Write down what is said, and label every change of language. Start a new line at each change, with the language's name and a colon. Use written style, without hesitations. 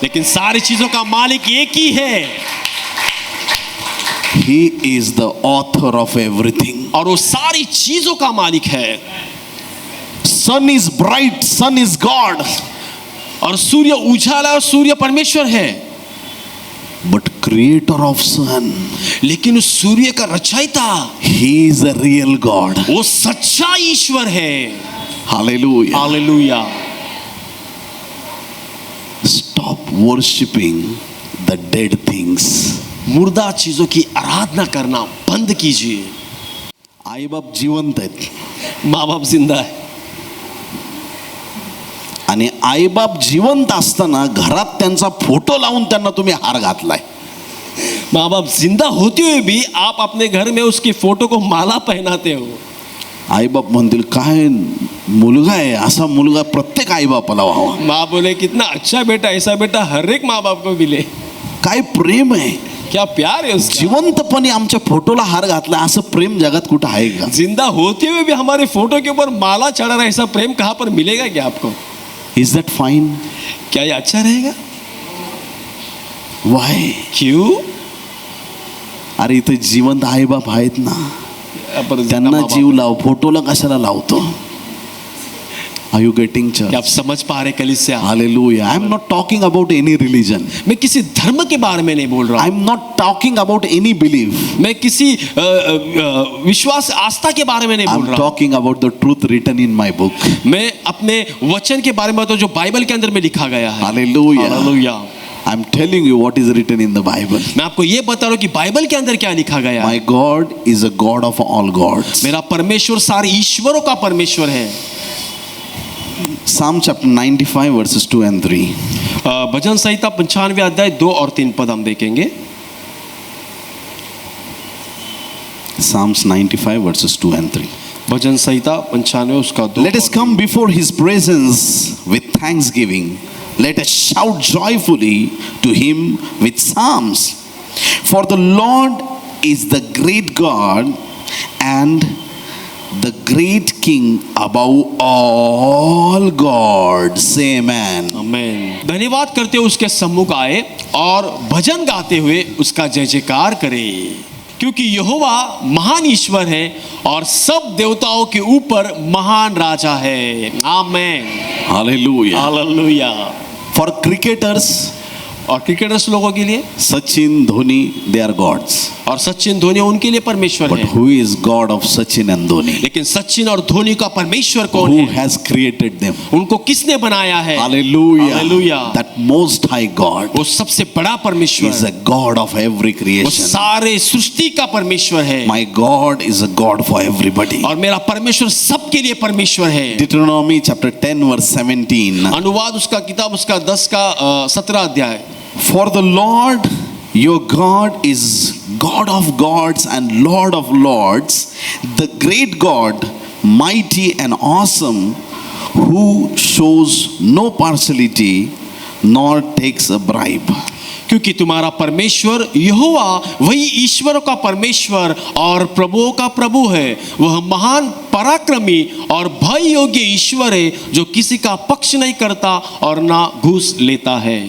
Hindi: लेकिन सारी चीजों का मालिक एक ही है.
English: He is the author of everything.
Hindi: और वो सारी चीजों का मालिक है.
English: Sun is bright, sun is God.
Hindi: और सूर्य उजाला और सूर्य परमेश्वर है.
English: But creator of sun,
Hindi: लेकिन उस सूर्य का रचयिता,
English: he is a real God.
Hindi: वो सच्चा ईश्वर है.
English: Hallelujah.
Hindi: Hallelujah.
English: Stop worshipping the dead things.
Hindi: मुर्दा चीजों की आराधना करना बंद कीजिए.
Marathi: आई बाप जिवंत आहेत
Hindi: माँ बाप जिंदा है.
Marathi: आणि आई बाप जिवंत असताना घरात त्यांचा फोटो लावून त्यांना तुम्ही हार घातलाय.
Hindi: माँ बाप जिंदा होते हुए भी आप अपने घर में उसकी फोटो को माला पहनाते हो.
Marathi: आई बाप म्हणतील काय मुलगा आहे, असा मुलगा प्रत्येक आई बापाला व्हावा.
Hindi: माँ बोले कितना अच्छा बेटा, ऐसा बेटा हर एक माँ बाप को मिले.
Marathi: काय प्रेम आहे,
Hindi: क्या प्यार है उसका.
Marathi: जिवंतपणे आमच्या फोटोला हार घातला, असं प्रेम जगात कुठं आहे का?
Hindi: जिंदा होते हुए भी हमारे फोटो के ऊपर माला चढ़ा रहा है, ऐसा प्रेम कहाँ पर मिलेगा क्या आपको?
English: Is that fine?
Hindi: क्या ये अच्छा रहेगा?
English: Why?
Hindi: क्यों?
Marathi: अरे इथे जिवंत आई बाप आहेत ना,
Hindi: पर
Marathi: त्यांना जीव लाव, फोटोला कशाला लावतो?
English: Are you getting church?
Hindi: क्या आप समझ पा रहे कलीसिया?
English: Hallelujah. I am not talking about any religion.
Hindi: मैं किसी धर्म के बारे में नहीं बोल रहा
English: I
Hindi: हूँ,
English: am not talking about any belief.
Hindi: मैं किसी विश्वास आस्था के बारे में नहीं
English: I
Hindi: बोल
English: am
Hindi: रहा हूँ,
English: talking about the truth written in my book.
Hindi: मैं अपने वचन के बारे में बताऊँ जो बाइबल के अंदर में लिखा गया है।
English: Hallelujah.
Hindi: Hallelujah.
English: I am telling you what is written in the Bible.
Hindi: मैं आपको ये बता रहा हूँ कि बाइबल के अंदर क्या लिखा गया है।
English: My God is a God of all gods.
Hindi: मेरा परमेश्वर सारे ईश्वरों का परमेश्वर है।
English: Psalm chapter 95 verses 2 and 3.
Hindi: भजन संहिता 95 अध्याय 2 और 3 पद हम देखेंगे।
English: Psalms 95 verses 2 and 3.
Hindi: भजन संहिता 95 उसका 2।
English: Let us come before his presence with thanksgiving. Let us shout joyfully to him with psalms. For the Lord is the great God and the great King above all gods. Amen.
Hindi: आमेन। धन्यवाद करते हुए उसके सम्मुख आए और भजन गाते हुए उसका जय जयकार करें, क्योंकि यहोवा महान ईश्वर है और सब देवताओं के ऊपर महान राजा है। आमेन।
English: Hallelujah.
Hindi: हालेलुया।
English: For cricketers,
Hindi: और क्रिकेटर्स लोगों के लिए
English: Sachin, Dhoni, they are gods.
Hindi: और सचिन धोनी उनके लिए परमेश्वर
English: But
Hindi: है,
English: who is God of Sachin and Dhoni?
Hindi: लेकिन सचिन और धोनी का परमेश्वर कौन
English: Who
Hindi: है?
English: has created them?
Hindi: उनको किसने बनाया है?
English: Hallelujah. Hallelujah. That most high God
Hindi: वो सबसे बड़ा परमेश्वर
English: is a God of every
Hindi: वो
English: creation.
Hindi: सारे सृष्टि का परमेश्वर है।
English: My God is a God for everybody.
Hindi: और मेरा परमेश्वर सबके लिए परमेश्वर है।
English: Deuteronomy chapter 10 verse 17.
Hindi: अनुवाद उसका किताब उसका 10 का 17 अध्याय।
English: For the Lord your God is God of gods and Lord of lords, the great God, mighty and awesome, who shows no partiality nor takes a bribe.
Hindi: क्योंकि तुम्हारा परमेश्वर यहोवा वही ईश्वरों का परमेश्वर और प्रभुओं का प्रभु है। वह महान पराक्रमी और भय योग्य ईश्वर है जो किसी का पक्ष नहीं करता और ना घूस लेता है।